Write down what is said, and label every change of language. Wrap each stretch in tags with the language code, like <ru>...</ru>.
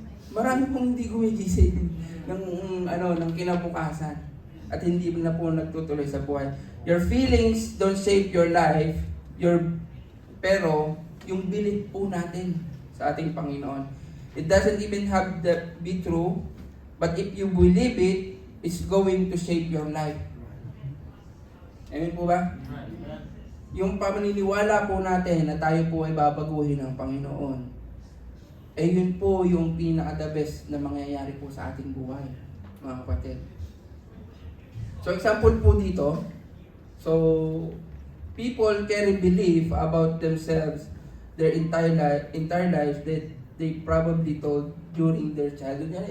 <tl>Marami pong hindi gumigising ng kinabukasan. At hindi na po nagtutuloy sa buhay.</tl> <en>Your feelings don't shape your life.</en> <tl>Pero yung belief po natin sa ating Panginoon,</tl> <en>it doesn't even have to be true. But if you believe it, it's going to shape your life.</en> <tl>Amen po ba? Yung paniniwala po natin na tayo po ay babaguhin ng Panginoon, yun po yung pinaka-the best na mangyayari po sa ating buhay, mga kapatid.</tl> <en>So example po dito, so people carry belief about themselves their entire lives that they probably told during their childhood.</en>